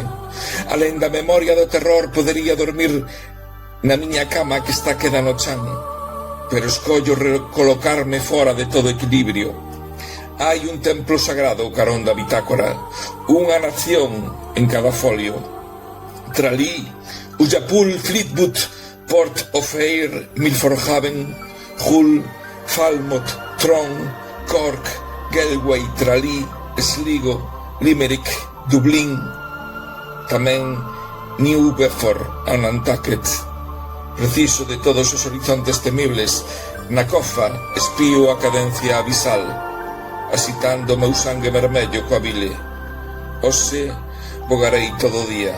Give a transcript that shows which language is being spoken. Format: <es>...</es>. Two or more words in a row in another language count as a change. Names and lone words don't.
<gl>Alén da memoria do terror podería dormir na miña cama que está queda no chan, pero escollo recolocarme fora de todo equilibrio. Hai un templo sagrado ao carón da bitácora, unha nación en cada folio. Tralee, Ullapool, Fleetwood, Port of Ayr, Milford Hull, Falmouth, Tron, Cork, Galway, Tralee, Sligo, Limerick, Dublín, tamén New Bedford e Nantucket. Preciso de todos os horizontes temibles, na cofa espío a cadencia abisal, asitando meu sangue vermello coa vile. Hoxe vogarei todo o día.</gl>